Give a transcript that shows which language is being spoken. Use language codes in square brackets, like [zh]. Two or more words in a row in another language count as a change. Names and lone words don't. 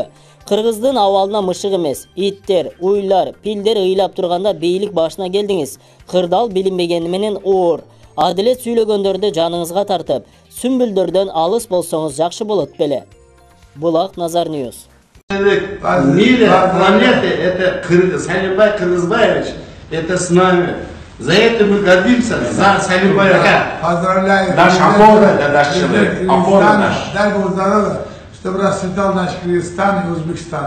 [ky] Кыргыздын абалына мышык эмес, иттер, уйлар, пилдер ыйлап турганда бийлик башына келдиңиз. Кырдал билинбегени менен оор. Адилет сүйлөгөндөрдү жаныңызга тартып, сүмбүлдөрдөн алыс болсоңуз жакшы болот беле. Булак Назар Ньюс. [ru] Мире планеты это Салимбай Кыргызбаевич, это с нами. За это мы гордимся, за Салимбая. Поздравляю. Наш опора, да, наш человек, опора наш. Дай Бог здоровья, чтобы расцветал наш Кыргызстан и Узбекистан.